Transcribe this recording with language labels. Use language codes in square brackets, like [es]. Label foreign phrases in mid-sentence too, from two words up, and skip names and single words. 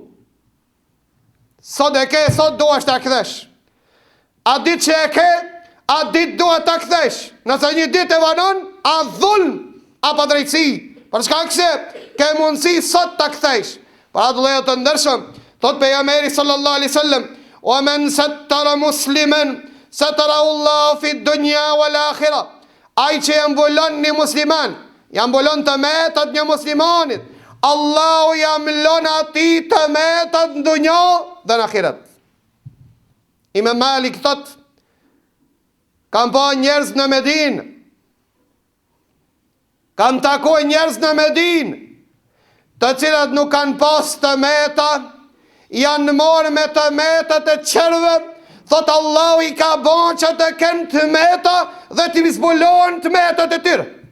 [sq] Sot e ke, sot duhesh ta kthesh. A ditë që e ke, a ditë duhet ta kthesh. Nëse një ditë e vanon, a dhulm, a pa drejtësi. Për shkak se ke mundësi sot ta kthesh. Pra të lejo të ndërshëm, thot pejgamberi [ar] صلى الله عليه وسلم, ومن ستر مسلما ستره الله في الدنيا والآخرة. [sq] Ai që e mbulon një musliman, ja mbulon të metat një muslimanit, Allahu ja mbulon ati të metat në dunja dhe në akhirat. Imam Malik thot, kam pa njerëz në Medinë, kam takuar njerëz në Medinë, të cilat nuk kanë pas të meta, janë marrë me të metat e qerve, thot Allahu i ka bon që të kenë të meta dhe të zbulon të metat e tyre.